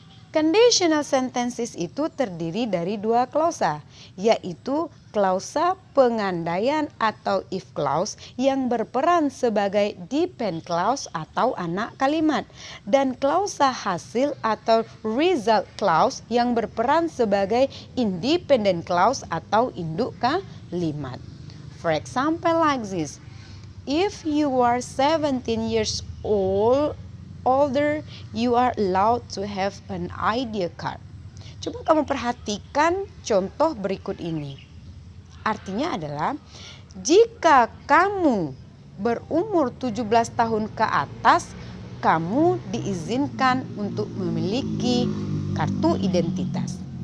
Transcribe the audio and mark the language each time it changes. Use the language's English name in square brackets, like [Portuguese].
[Indonesian] Conditional sentences itu terdiri dari 2 klausa, yaitu klausa pengandaian atau if clause yang berperan sebagai depend clause atau anak kalimat, dan klausa hasil atau result clause yang berperan sebagai independent clause atau induk kalimat. [English] For example like this, if you are 17 years older, you are allowed to have an ID card. [Indonesian] Coba kamu perhatikan contoh berikut ini. Artinya adalah, jika kamu berumur 17 tahun ke atas, kamu diizinkan untuk memiliki kartu identitas.